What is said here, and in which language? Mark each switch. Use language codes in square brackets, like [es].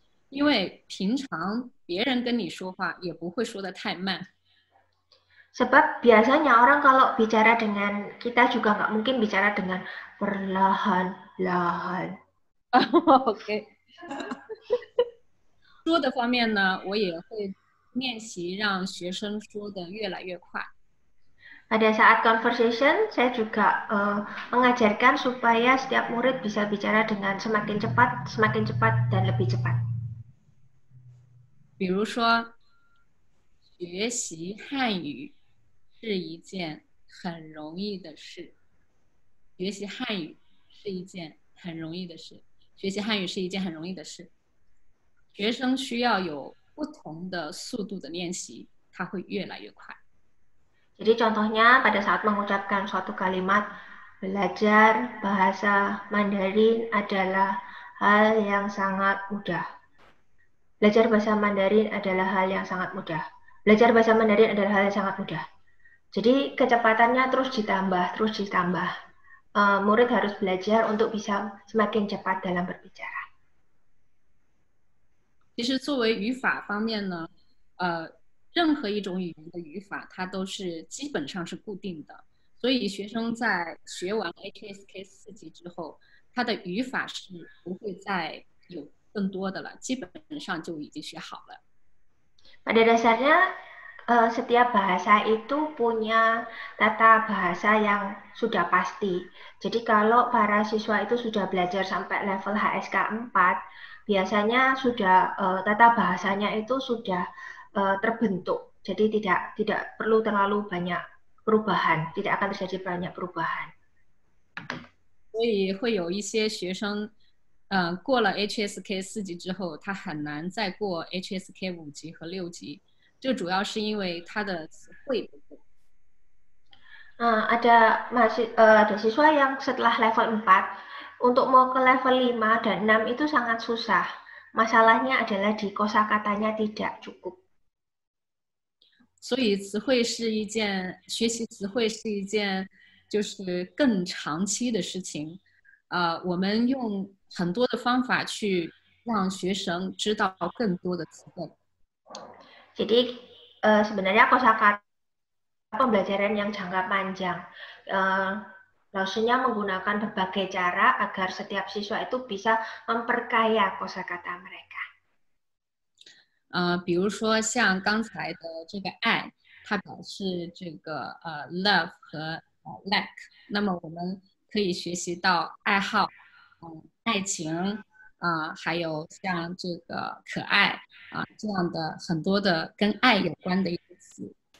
[zh] 因为平常别人跟你说话也不会说得太慢。 [id] Sebab biasanya orang kalau bicara dengan kita juga nggak mungkin bicara dengan perlahan-lahan. Oke. [zh] 说的方面呢，我也会练习让学生说的越来越快。 [id] Pada saat conversation, saya juga mengajarkan supaya setiap murid bisa bicara dengan semakin cepat, dan lebih cepat. [zh] 比如说，学习汉语是一件很容易的事。学习汉语是一件很容易的事。学习汉语是一件很容易的事。学生需要有不同的速度的练习，它会越来越快。 [id] Jadi contohnya pada saat mengucapkan suatu kalimat, belajar bahasa Mandarin adalah hal yang sangat mudah. Belajar bahasa Mandarin adalah hal yang sangat mudah. Belajar bahasa Mandarin adalah hal yang sangat mudah. Jadi kecepatannya terus ditambah. Murid harus belajar untuk bisa semakin cepat dalam berbicara. [zh] 其实作为语法方面呢，任何一种语言的语法，它都是基本上是固定的，所以学生在学完 HSK 4级之后，他的语法是不会再有更多的了，基本上就已经学好了。 [id] Pada dasarnya, setiap bahasa itu punya tata bahasa yang sudah pasti. Jadi kalau para siswa itu sudah belajar sampai level HSK 4, biasanya sudah tata bahasanya itu sudah terbentuk, jadi tidak perlu terlalu banyak perubahan, tidak akan terjadi banyak perubahan. [zh] 所以会有一些学生，过了 HSK 4级之后，他很难再过 HSK 5级和6级，这主要是因为他的词汇不够。 [id] ada siswa yang setelah level 4 untuk mau ke level 5 dan 6 itu sangat susah. Masalahnya adalah di kosakatanya tidak cukup. [zh] 所以词汇是一件，学习词汇是一件就是更长期的事情。我们用很多的方法去让学生知道更多的词汇。 [id] Jadi sebenarnya kosakata pembelajaran yang jangka panjang. Dosennya menggunakan berbagai cara agar setiap siswa itu bisa memperkaya kosakata mereka. [zh] 比如说像刚才的这个爱，它表示这个love 和like，那么我们可以学习到爱好，爱情，还有像这个可爱这样的很多的跟爱有关的一个词。